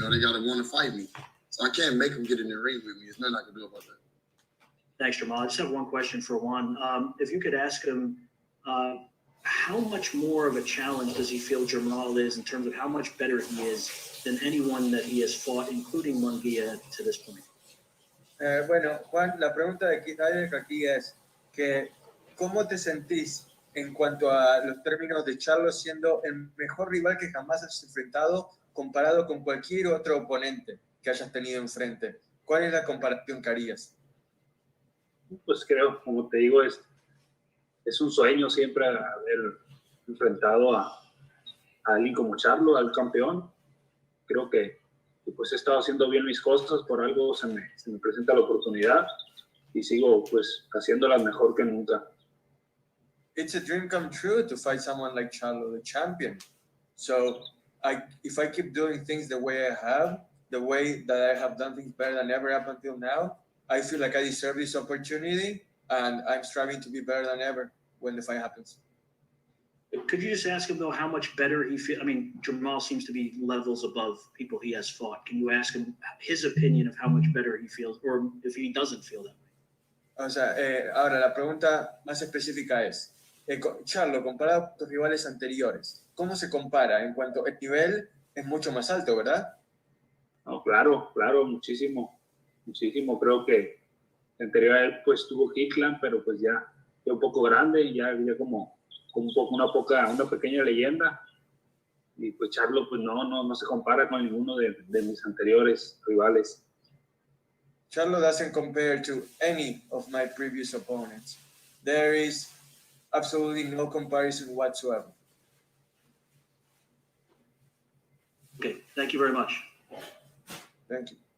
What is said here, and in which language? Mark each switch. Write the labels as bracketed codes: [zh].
[en] You know, they gotta want to fight me. So I can't make them get in the ring with me. There's nothing I can do about that. Thanks, Jamal. I just have one question for Juan. If you could ask him, how much more of a challenge does he feel Jamal is in terms of how much better he is than anyone that he has fought, including Munguia, to this point? [es] Bueno, Juan, la pregunta de Keith aquí es que ¿cómo te sentís en cuanto a los términos de Charlo siendo el mejor rival que jamás has enfrentado comparado con cualquier otro oponente que hayas tenido enfrente? ¿Cuál es la comparación que harías? Pues creo, como te digo, es un sueño siempre haber enfrentado a alguien como Charlo, al campeón. Creo que pues he estado haciendo bien mis cosas, por algo se me presenta la oportunidad y sigo pues haciéndolas mejor que nunca. [en] It's a dream come true to fight someone like Charlo, the champion. So if I keep doing things the way I have, the way that I have done things better than ever up until now, I feel like I deserve this opportunity, and I'm striving to be better than ever when the fight happens. Could you just ask him, though, how much better he feels? I mean, Jamal seems to be levels above people he has fought. Can you ask him his opinion of how much better he feels, or if he doesn't feel that way? [es] O sea, ahora la pregunta más específica es, Charlo, comparado con tus rivales anteriores, ¿cómo se compara en cuanto el nivel es mucho más alto, verdad? No, claro, muchísimo. Creo que anterior a él pues tuvo Hickland, pero pues ya un poco grande y ya como una pequeña leyenda. Y pues Charlo pues no se compara con ninguno de mis anteriores rivales. [en] Charlo doesn't compare to any of my previous opponents. There is absolutely no comparison whatsoever. Okay, thank you very much. Thank you.